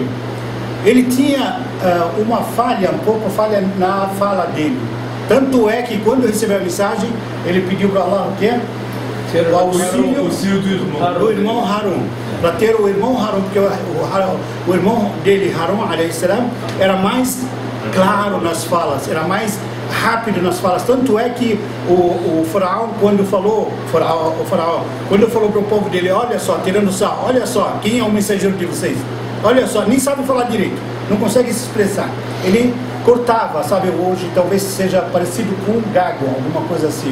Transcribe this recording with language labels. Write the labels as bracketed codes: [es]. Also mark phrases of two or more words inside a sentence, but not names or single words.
[pt] Ele tinha uma falha, um pouco falha na fala dele, tanto é que quando recebeu a mensagem, ele pediu para Allah o quê? O auxílio do irmão Harun, para ter o irmão Harun, porque o irmão dele, Harun [ar] عليه السلام, [pt] era mais claro nas falas, era mais rápido nas falas, tanto é que o faraó, quando falou para o povo dele, olha só, tirando sarro, olha só, quem é o mensageiro de vocês? Olha só, nem sabe falar direito, não consegue se expressar. ele cortava, sabe, hoje talvez seja parecido com um gago, alguma coisa assim.